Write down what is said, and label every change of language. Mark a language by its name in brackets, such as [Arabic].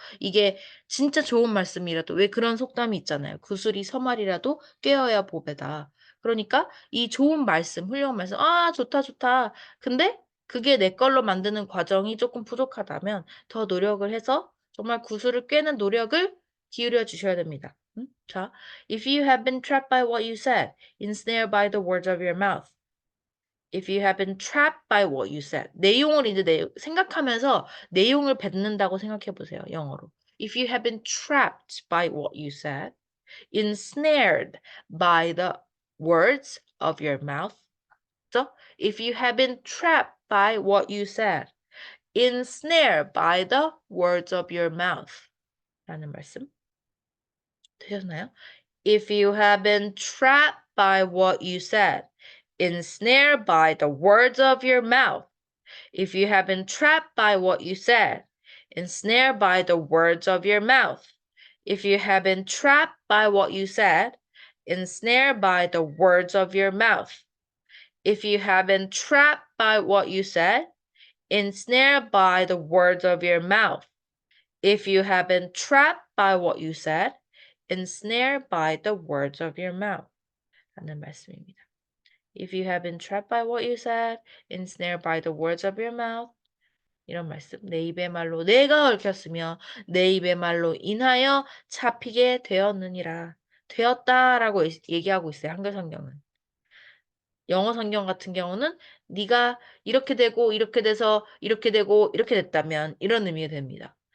[Korean] 이게 진짜 좋은 말씀이라도, 왜 그런 속담이 있잖아요. 구슬이 서말이라도 꿰어야 보배다. 그러니까 이 좋은 말씀, 훌륭한 말씀, 아, 좋다. 근데 그게 내 걸로 만드는 과정이 조금 부족하다면 더 노력을 해서 정말 구슬을 꿰는 노력을 기울여 주셔야 됩니다. [English] 자, if you have been trapped by what you said, ensnared by the words of your mouth. If you have been trapped by what you said. [Korean] 내용을 이제 생각하면서 내용을 뱉는다고 생각해 보세요. 영어로. [English] If you have been trapped by what you said, ensnared by the words of your mouth. [Korean] 그죠? [English] If you have been trapped by what you said, ensnared by the words of your mouth. [Korean] 라는 말씀 되셨나요? [English] If you have been trapped by what you said, ensnared by the words of your mouth. If you have been trapped by what you said, ensnared by the words of your mouth. If you have been trapped by what you said, ensnared by the words of your mouth. If you have been trapped by what you said, ensnared by the words of your mouth. If you have been trapped by what you said, ensnared by the words of your mouth. [Korean] 라는 말씀입니다. [English] If you have been trapped by what you said, ensnared by the words of your mouth. [Korean] 이런 말씀. 내 입의 말로 내가 얽혔으며 내 입의 말로 인하여 잡히게 되었느니라. 되었다라고 얘기하고 있어요. 한글 성경은. 영어 성경 같은 경우는 네가 이렇게 되고 이렇게 돼서 이렇게 되고 이렇게 됐다면 이런 의미가 됩니다.